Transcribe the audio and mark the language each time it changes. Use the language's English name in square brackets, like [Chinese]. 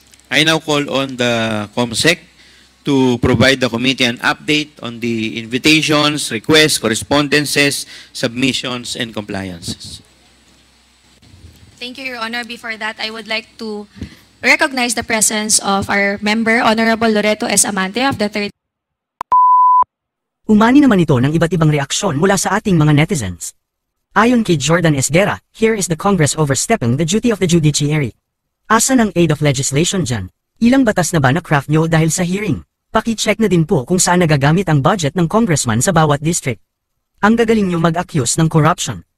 [English] I now call on the COMSEC to provide the committee an update on the invitations, requests, correspondences, submissions, and compliances. Thank you, Your Honor. Before that, I would like to recognize the presence of our member, Honorable Loreto S. Amante of the 3rd. [Filipino] Umani naman ito ng iba't ibang reaksyon mula sa ating mga netizens. Ayon kay [English] Jordan Esguera, here is the Congress overstepping the duty of the judiciary. [Filipino] Asan ang aid of legislation dyan? Ilang batas na ba na-craft nyo dahil sa hearing? Paki-check na din po kung saan nagagamit ang budget ng congressman sa bawat district. Ang gagaling nyo mag-accuse ng corruption.